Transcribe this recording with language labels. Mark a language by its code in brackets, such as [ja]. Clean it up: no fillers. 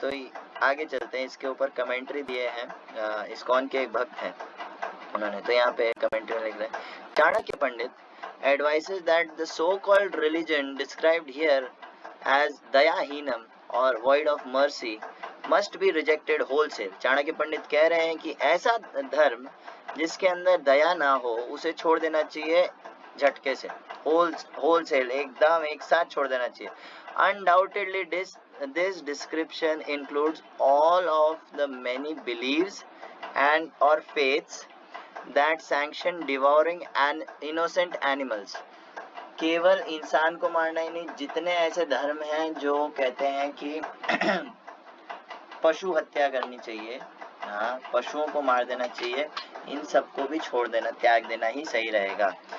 [hi] तो आगे चलते हैं, इसके ऊपर कमेंट्री दिए हैं, इस्कॉन के एक भक्त हैं उन्होंने, तो यहाँ पे कमेंट्री में लिख रहे हैं, चाणक्य पंडित [en] advises that the so-called religion described here as dayahinam or void of mercy must be rejected wholesale. [hi] Chanakya पंडित कह रहे हैं कि ऐसा धर्म जिसके अंदर दया ना हो उसे छोड़ देना चाहिए झटके से, wholesale, एकदम एक साथ छोड़ देना चाहिए। [en] Undoubtedly this description includes all of the many beliefs and or faiths that sanction devouring an innocent animals. [hi] केवल इंसान को मारना ही नहीं, जितने ऐसे धर्म हैं जो कहते हैं कि पशु हत्या करनी चाहिए, हाँ, पशुओं को मार देना चाहिए, इन सबको भी छोड़ देना, त्याग देना ही सही रहेगा।